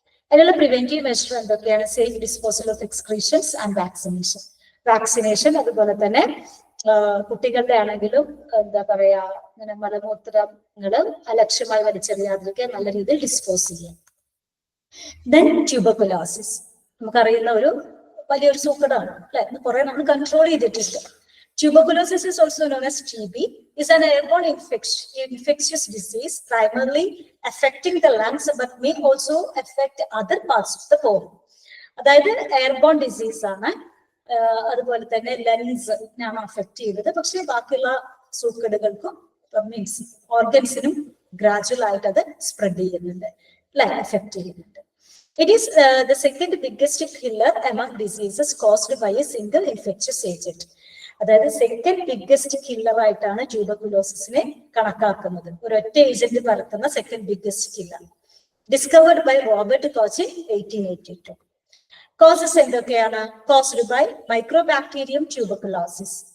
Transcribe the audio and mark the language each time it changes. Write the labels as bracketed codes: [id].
[ml] അതിനുള്ള preventive measure എന്തൊക്കെയാണ്? [en] Safe disposal of excretions and vaccination. [ml] അതുപോലെ തന്നെ കുട്ടികളുടെ ആണെങ്കിലും എന്താ പറയാ, ഇങ്ങനെ മലമൂത്രങ്ങള് അലക്ഷ്യമായി വലിച്ചെറിയാതിരിക്കുക, നല്ല രീതിയിൽ ഡിസ്പോസ് ചെയ്യുക. ദെൻ ട്യൂബർകുലോസിസ്, നമുക്കറിയുന്ന ഒരു വലിയൊരു സൂക്കേടാണ്, അല്ലെ? കുറെ നമ്മൾ കൺട്രോൾ ചെയ്തിട്ടുണ്ട്. [en] Tuberculosis is also known as TB, is an airborne infectious disease primarily affecting the lungs but may also affect other parts of the body. [ml] അതായത് എയർബോൺ ഡിസീസ് ആണ്. അതുപോലെ തന്നെ ലങ്സിനാണ് അഫക്ട് ചെയ്തത്. പക്ഷെ ബാക്കിയുള്ള സൂക്കേടുകൾക്കും മീൻസ് ഓർഗൻസിനും ഗ്രാജുവൽ ആയിട്ട് അത് സ്പ്രെഡ് ചെയ്യുന്നുണ്ട്, അല്ലെ? എഫക്ട് ചെയ്യുന്നുണ്ട്. [en] It is the second biggest killer among diseases caused by a single infectious agent. [ml] അതായത് സെക്കൻഡ് ബിഗ്ഗസ്റ്റ് കില്ലർ ആയിട്ടാണ് ട്യൂബർകുലോസിസിനെ കണക്കാക്കുന്നത്. [en] ഒരൊറ്റ ഏജന്റ് പരത്തുന്ന second biggest killer. Discovered by Robert Koch 1882. [ml] Causes എന്തൊക്കെയാണ്? [en] Caused by microbacterium tuberculosis.